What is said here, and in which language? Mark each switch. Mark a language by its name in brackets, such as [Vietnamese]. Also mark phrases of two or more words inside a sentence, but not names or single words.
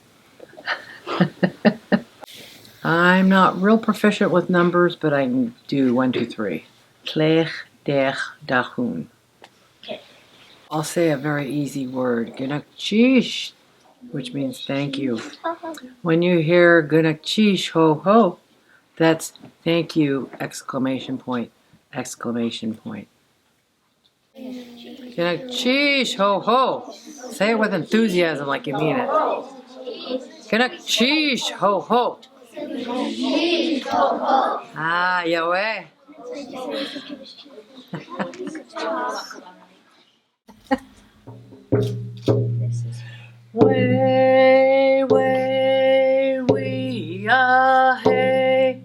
[English] I'm not real proficient with numbers, but I can do 1, 2, 3. Klech, dech, dachun. Okay. I'll say a very easy word. Gunakchish, which means thank you. When you hear gunakchish, ho, ho, that's thank you, exclamation point, exclamation point. Gunakchish, ho, ho. Say it with enthusiasm like you mean it. Gunakchish, ho, ho. Ah, Yahweh. Way, way, we are, hey.